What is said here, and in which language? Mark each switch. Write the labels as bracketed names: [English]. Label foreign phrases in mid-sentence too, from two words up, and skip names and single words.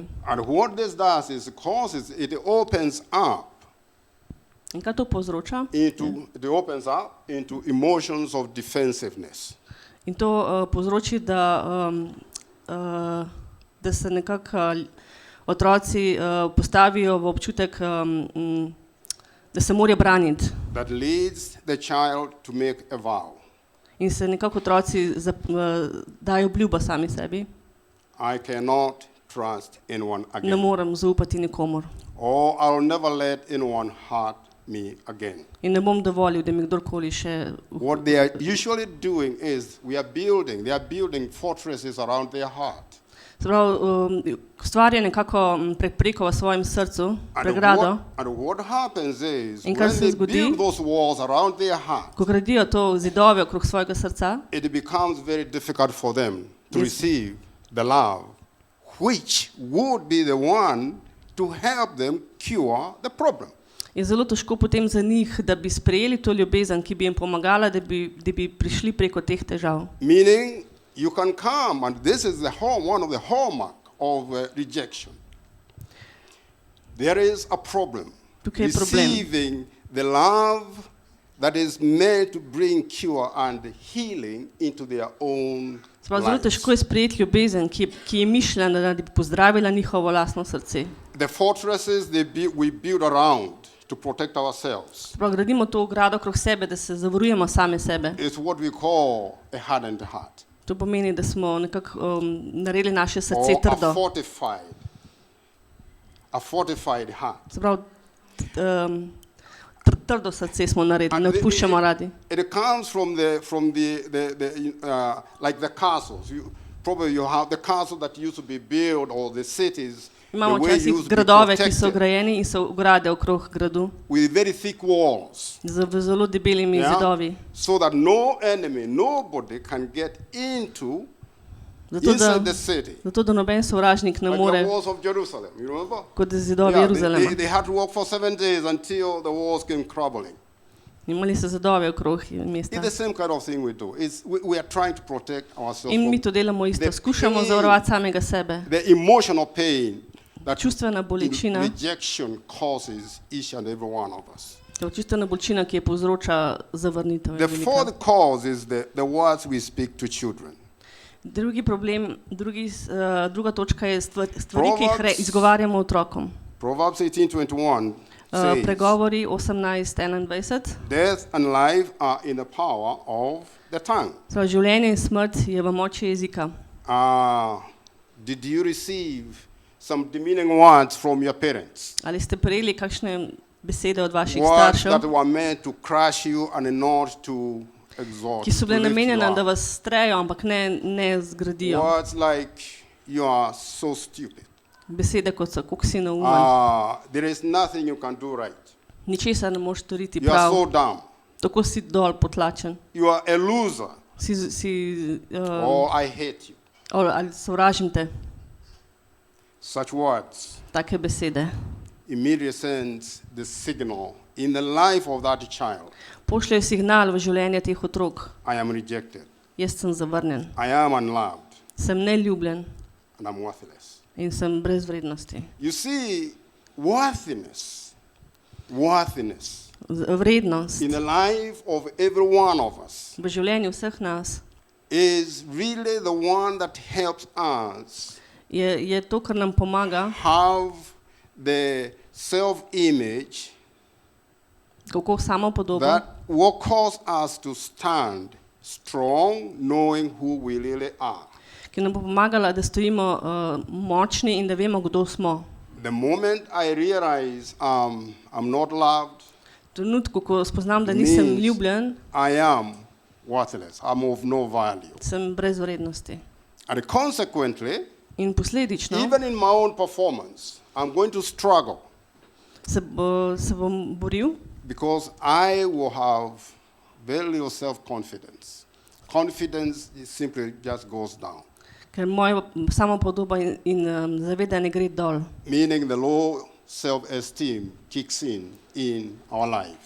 [English] And what this does is it opens up [Slovenian] In kaj to povzroča? [English] into emotions of defensiveness. [Slovenian] In to povzroči, da se nekako otroci postavijo v občutek, da se morajo braniti. [English] That leads the child to make a vow. [Slovenian] In se nekako otroci dajo obljubo sami sebi. [English] I cannot trust anyone [Slovenian] Ne [English] again. [Slovenian] morem zaupati nikomur. [English] Or I'll never let anyone hurt me again. [Slovenian] In ne bom dovolil, da mi kdorkoli še... [English] What they are usually doing is they are building fortresses around their heart. [Slovenian] Se pravi, stvar je nekako prepreko v svojem srcu, pregrado. [English] And what happens is [Slovenian] In kaj [English] when [Slovenian] se [English] they [Slovenian] zgodi? [English] build those walls around their heart, [Slovenian] Ko gradijo to zidove okrog svojega srca, [English] it becomes very difficult for them to Yes. receive the love, which would be the one to help them cure the problem. [Slovenian] je zelo težko potem za njih, da bi sprejeli to ljubezen, ki bi jim pomagala, da bi prišli preko teh težav. [English] Meaning, you can come, and this is one of the hallmark of rejection. There is a problem [Slovenian] Tukaj je problem. [English] receiving the love that is meant to bring cure and healing into their own [Slovenian] Se pravi, zelo [English] lives. [Slovenian] težko je sprejeti ljubezen, ki je mišljena, da bi pozdravila njihovo lastno srce. [English] The fortresses we build around to protect ourselves [Slovenian] Se pravi, gradimo to ogrado okrog sebe, da se zavarujemo same sebe. [English] is what we call a hardened heart, [Slovenian] To pomeni, da smo nekako naredili naše srce [English] or [Slovenian] trdo. [English] a fortified heart. [Slovenian] Se pravi, trdo srce smo naredili, ne [English] And [Slovenian] odpuščamo radi. [English] It comes from like the castles. Probably you have the castle that used to be built, or the cities [Slovenian] Imamo [English] the way [Slovenian] včasih [English] used to be [Slovenian] gradove, ki so [English] protected [Slovenian] grajeni in so ograde okrog gradu [English] with very thick walls, [Slovenian] z zelo debelimi zidovi. [English] so that no enemy, nobody can get into [Slovenian] Zato [English] inside the city. [Slovenian] da noben sovražnik ne [English] Like the [Slovenian] more [English] walls of Jerusalem, you remember? [Slovenian] kot zidovi [English] Yeah, [Slovenian] Jeruzalema. [English] they had to walk for 7 days until the walls came crumbling. [Slovenian] Imeli so zidove okrog [English] It's [Slovenian] mesta. [English] the same kind of thing we do. We are trying to protect ourselves [Slovenian] In mi [English] from [Slovenian] to delamo isto. [English] the [Slovenian] Skušamo [English] pain, [Slovenian] zavarovati samega sebe. [English] the emotional pain that [Slovenian] Čustvena bolečina, [English] rejection causes each and every one of us. [Slovenian] to čustvena bolečina, ki je povzroča zavrnitev. je [English] The [Slovenian] velika. [English] fourth cause is the words we speak to children. [Slovenian] Drugi problem, druga točka je stvari, ki jih izgovarjamo otrokom. [English] Proverbs 18:21 says, [Slovenian] Pregovori 18:21. [English] death and life are in the power of the tongue. [Slovenian] Življenje in smrt je v moči jezika. [English] Did you receive some demeaning words from your parents? [Slovenian] Ali ste prejeli kakšne besede od vaših [English] Words [Slovenian] staršev, [English] that were meant to crush you and not to exalt, [Slovenian] ki so bile [English] to lift you [Slovenian] namenjene, da [English] up. [Slovenian] vas strejo, ampak ne zgradijo? [English] Words like, you are so stupid. [Slovenian] Besede kot so, koliko si neumen, [English] There is nothing you can do right. [Slovenian] ničesar ne moreš storiti [English] You are so [Slovenian] prav, [English] dumb. [Slovenian] tako si dol potlačen, [English] You are a loser. Or I hate you. [Slovenian] ali sovražim te. [English] Such words [Slovenian] Take besede [English] immediately sends the signal in the life of that child. [Slovenian] pošljejo signal v življenje teh otrok. [English] I am rejected. [Slovenian] Jaz sem zavrnjen, [English] I am unloved. [Slovenian] sem neljubljen [English] And I'm worthless. [Slovenian] in sem brez vrednosti. [English] You see, worthiness [Slovenian] Vrednost [English] in the life of every one of us [Slovenian] v življenju vseh nas [English] is really the one that helps us [Slovenian] je to, kar nam pomaga, [English] have the self-image [Slovenian] kako samopodobo, [English] that will cause us to stand strong, knowing who we really are. [Slovenian] ki nam bo pomagala, da stojimo močni in da vemo, kdo smo. [English] The moment I realize I'm not loved, [Slovenian] V trenutku, ko spoznam, da nisem [English] means [Slovenian] ljubljen, [English] I am worthless. I'm of no value. [Slovenian] sem brez vrednosti. [English] And consequently, [Slovenian] In posledično [English] even in my own performance, I'm going to struggle [Slovenian] se bom boril, [English] because I will have very little self-confidence. Confidence simply just goes down, [Slovenian] ker moja samopodoba in zavedanje gre dol. [English] meaning the low self-esteem kicks in our life.